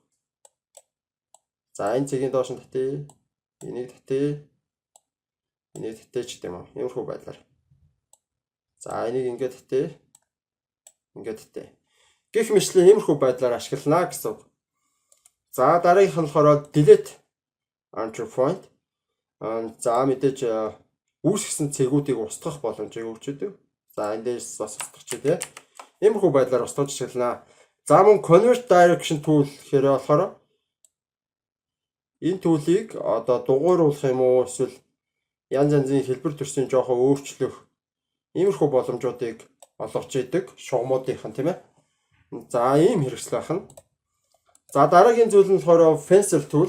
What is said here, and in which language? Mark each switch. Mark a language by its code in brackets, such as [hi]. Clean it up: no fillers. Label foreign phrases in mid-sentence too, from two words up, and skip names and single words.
[mn] За энэ цэгийн доош нь татъя. Энийг татъя. Энийг татъя ч гэдэм юм. Иймэрхүү байдлаар. За энийг ингээд татъя. Ингээд татъя. Гэх мэтлээ иймэрхүү байдлаар ашиглана гэсэн үг. За дараагийнх нь болохоор [en] delete anchor point. [mn] За мэдээж үүсгэсэн цэгүүдийг устгах боломжийг өгч өгдөг. За эндээс бас устгах ч тийм. Иймэрхүү байдлаар устгаж ашиглана. За мөн [en] convert direction tool [mn] гэхээр болохоор энэ түүлийг одоо дугууруулах юм уу эсвэл янз янзын хэлбэр төрсөн жоохон өөрчлөх иймэрхүү боломжуудыг олгож идэг шугамуудынхан тийм ээ. За ийм хэрэгсэл байна. За дараагийн зүйл нь болохоор [en] pencil tool.